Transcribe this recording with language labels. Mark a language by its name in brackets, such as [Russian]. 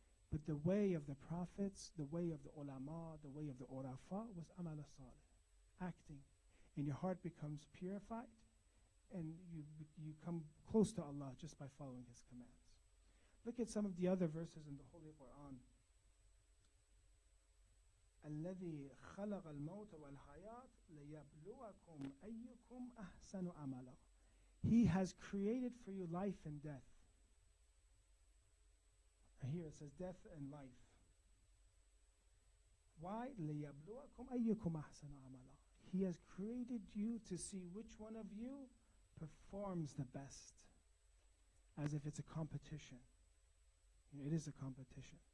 [English] But the way of the prophets, the way of the ulama, the way of the urafa was amal salih, acting. And your heart becomes purified, and you come close to Allah just by following His commands. Look at some of the other verses in the Holy Quran. [Arabic] الذي خلق الموت والحياة ليبلوكم أيكم أحسن عملا. [English] He has created for you life and death. Here it says death and life. Why? [Arabic] ليبلوكم أيكم أحسن عملا. [English] He has created you to see which one of you performs the best, as if it's a competition. It is a competition.